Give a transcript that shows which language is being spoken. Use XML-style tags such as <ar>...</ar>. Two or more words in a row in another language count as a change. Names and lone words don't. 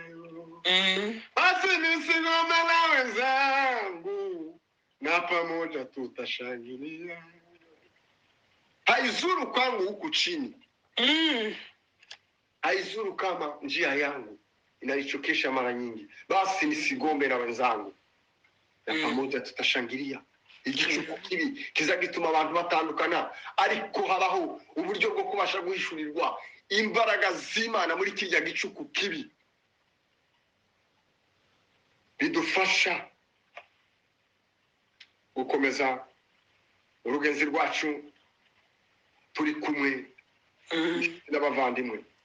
<sw>Basi nisigombe na wenzangu na pamoja tutashangilia. Haizuru kwangu huku chini, haizuru kama njia yangu inanichokesha mara nyingi, basi nisigombe na wenzangu na pamoja tutashangilia.</sw> <rw>Igicuku kibi kizagituma abantu batandukana, ariko habaho uburyo bwo kubasha guhishurirwa imbaraga z'Imana muri kijya gicuku kibi, bidufasha gukomeza urugenzi rwacu turi kumwe n'abavandimwe.</rw>